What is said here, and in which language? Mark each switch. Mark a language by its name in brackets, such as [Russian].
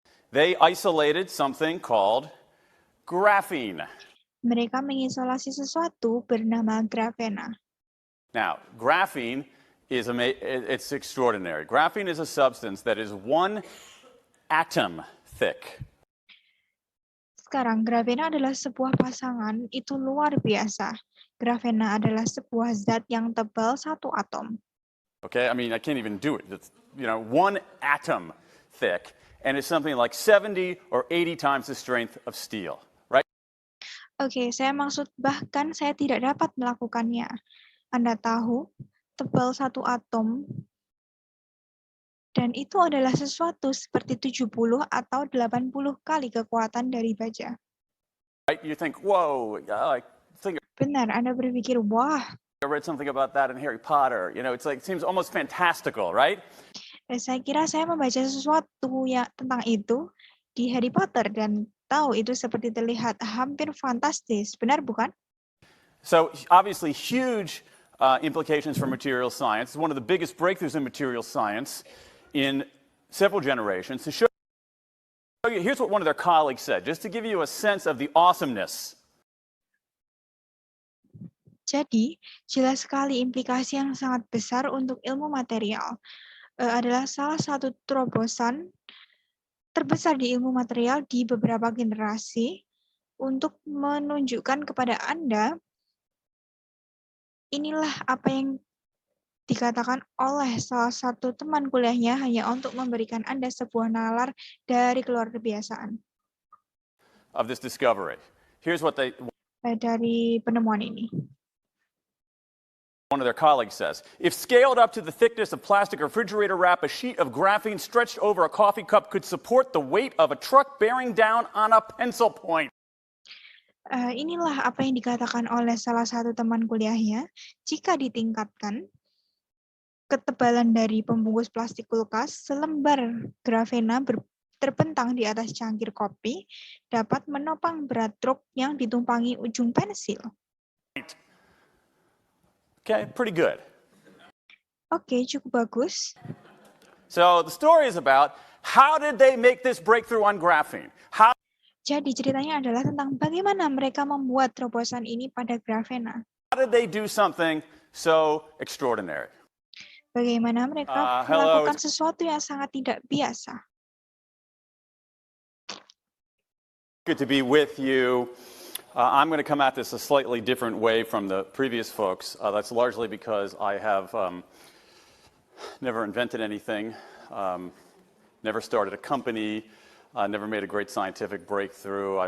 [English] They isolated something called graphene. [Indonesian] Mereka mengisolasi sesuatu bernama grafena. [English] Now, graphene it's extraordinary. Graphene is a substance that is 1 atom thick. [Indonesian] Sekarang, grafena adalah sebuah pasangan, itu luar biasa. Grafena adalah sebuah zat yang tebal 1 atom. [English] Okay, I mean, I can't even do it. It's, 1 atom thick, and it's something like 70 or 80 times the strength of steel, right? [Indonesian] Oke, saya maksud bahkan saya tidak dapat melakukannya. Anda tahu, tebal 1 atom, dan itu adalah sesuatu seperti 70 atau 80 kali kekuatan dari baja. [English] Right? You think, whoa, I think [Indonesian] Benar, Anda berpikir, wah, [English] I read something about that in Harry Potter. It's like, it seems almost fantastical, right? [Indonesian] saya kira saya membaca sesuatu ya tentang itu di Harry Potter dan tahu itu seperti terlihat hampir fantastis. Benar bukan? [English] So obviously huge implications for material science. It's one of the biggest breakthroughs in material science in several generations. To show you, here's what one of their colleagues said, just to give you a sense of the awesomeness. [Indonesian] Jadi, jelas sekali implikasi yang sangat besar untuk ilmu material. Adalah salah satu terobosan terbesar di ilmu material di beberapa generasi untuk menunjukkan kepada Anda inilah apa yang dikatakan oleh salah satu teman kuliahnya hanya untuk memberikan Anda sebuah nalar dari keluar kebiasaan [English] of this discovery. Here's what [Indonesian] dari penemuan ini. [English] one of their colleagues says. If scaled up to the thickness of plastic refrigerator wrap, a sheet of graphene stretched over a coffee cup could support the weight of a truck bearing down on a pencil point. [Indonesian] Inilah apa yang dikatakan oleh salah satu teman kuliahnya. Jika ditingkatkan, ketebalan dari pembungkus plastik kulkas, selembar grafena terbentang di atas cangkir kopi dapat menopang berat truk yang ditumpangi ujung pensil. [English] Okay, pretty good. [Indonesian] Oke, cukup bagus. [English] So the story is about how did they make this breakthrough on graphene? [Indonesian] Jadi ceritanya adalah tentang bagaimana mereka membuat terobosan ini pada grafena. [English] How did they do something so extraordinary? [Indonesian] Bagaimana mereka melakukan sesuatu yang sangat tidak biasa. [English] Good to be with you. I'm going to come at this a slightly different way from the previous folks. That's largely because I have never invented anything, never started a company, never made a great scientific breakthrough.